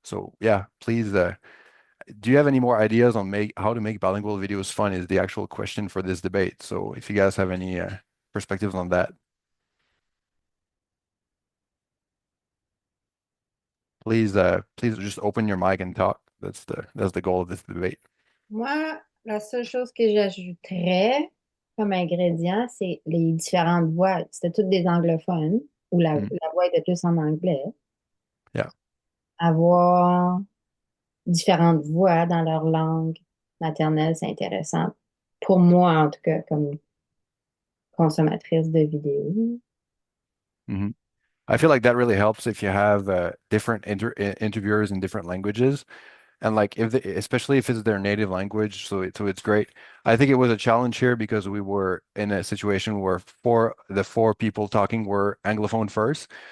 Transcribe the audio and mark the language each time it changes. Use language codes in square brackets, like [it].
[en] So yeah, please, do you have any more ideas on how to make bilingual videos fun is the actual question for this debate. So if you guys have any perspectives on that, please just open your mic and talk. That's the goal of this debate. [fr] Moi, la seule chose que j'ajouterais comme ingrédient, c'est les différentes voix. C'était toutes des anglophones, ou la voix était plus en anglais. [en] Yeah. [fr] Avoir différentes voix dans leur langue maternelle, c'est intéressant. Pour moi, en tout cas, comme consommatrice de vidéos. Mhm. [en] I feel like that really helps if you have different interviewers in different languages. And like especially if it's their native language, so it's great. I think it was a challenge here because we were in a situation where the four people talking were Anglophone first.